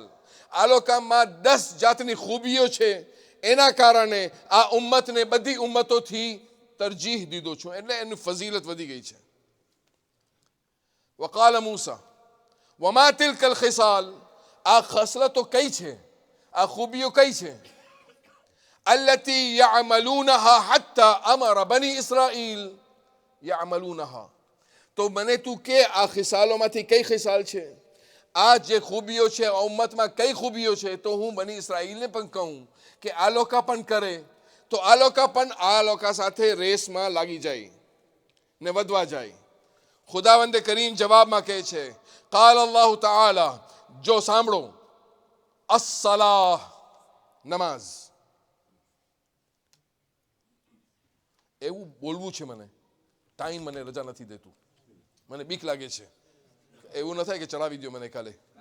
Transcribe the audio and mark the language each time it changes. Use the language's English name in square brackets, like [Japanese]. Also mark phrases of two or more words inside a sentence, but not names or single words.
[Gujarati] આ લોકોમાં 10 જાતની ખૂબીઓ છે, એના કારણે આ ઉમ્મતને બધી ઉમ્મતોથી તરજીહ દીધો છું, એટલે એની ફઝીલત વધી ગઈ છે. [Arabic] وقال موسى وما تلك الخصال. [Gujarati] આ ખસલતો કઈ છે, આ ખૂબીઓ કઈ છે? [Arabic] التي يعملونها حتى امر بني اسرائيل يعملونها. [Gujarati] તો મને તું કે આ ખિસાલોમાંથી કઈ ખિસાલ છે? આ જે ખૂબીઓ છે ઉમ્મતમાં કઈ ખૂબીઓ છે? તો હું બની ઇસ્રાઈલને પણ કહું કે આ લોકો પણ કરે, તો આ લોકો પણ આ લોકો સાથે રેસમાં લાગી જાય ને વધવા જાય. ખુદાવંદે કરીમ જવાબમાં કહે છે, [Arabic] قال الله تعالى, [Gujarati] જો સાંભળો, અસ્સલાહ, નમાઝ. એવું બોલવું છે મને, ટાઈમ મને રજા નથી દેતું, મને બીક લાગે છે. એવું ન થાય કે ચડાવી દો મને કાલે.